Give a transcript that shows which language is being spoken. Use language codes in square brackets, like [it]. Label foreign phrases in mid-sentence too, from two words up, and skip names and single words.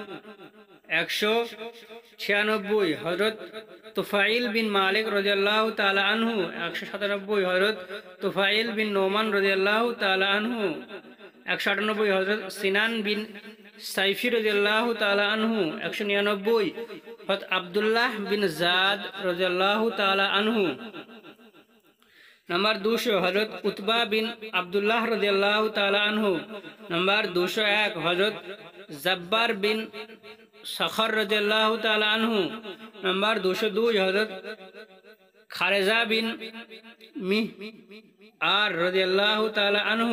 [bn] 196 হযরত তুফাইল বিন মালিক [ar] رضي الله تعالى عنه [bn] 197 হযরত তুফাইল বিন নোমান [ar] رضي الله تعالى عنه [bn] 198 হযরত সিনান বিন সাইফি [ar] رضي الله تعالى عنه [bn] 199 হযরত আব্দুল্লাহ বিন জাদ [ar] رضي الله تعالى عنه [bn] नंबर 200 हजरत उतबा बिन अब्दुल्लाह [ar] رضي الله تعالى عنه. [hi] नंबर 201 हजरत जब्बार बिन सखर [ar] رضي الله تعالى عنه. [hi] नंबर 202 हजरत खारिजा बिन मिहआर [ar] رضي الله تعالى عنه.